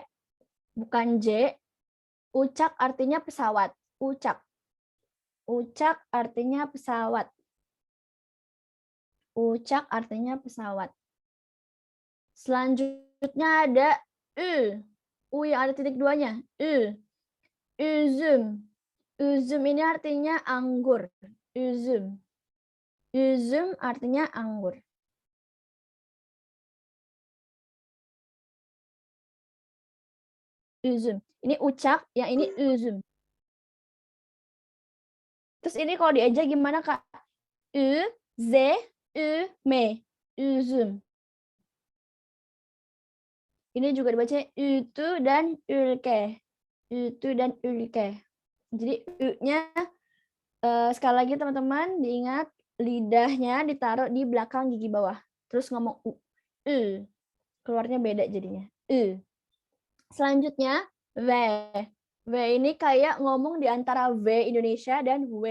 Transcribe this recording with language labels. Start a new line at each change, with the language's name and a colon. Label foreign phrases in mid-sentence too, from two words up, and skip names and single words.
Indonesian: Bukan J. Ucak artinya pesawat. Ucak. Ucak artinya pesawat. Ucak artinya pesawat. Selanjutnya ada U. U yang ada titik duanya. U. Üzüm. Üzüm ini artinya anggur. Üzüm. Üzüm artinya anggur. Üzüm. Ini ucak, yang ini üzüm. Terus ini kalau diejak gimana, Kak? Ü, Z, Ü, M. Üzüm. Ini juga dibaca ütü dan ülke. Ütü dan ülke. Jadi U-nya sekali lagi teman-teman diingat lidahnya ditaruh di belakang gigi bawah. Terus ngomong U. Keluarnya beda jadinya. Selanjutnya W. W ini kayak ngomong di antara W Indonesia dan W.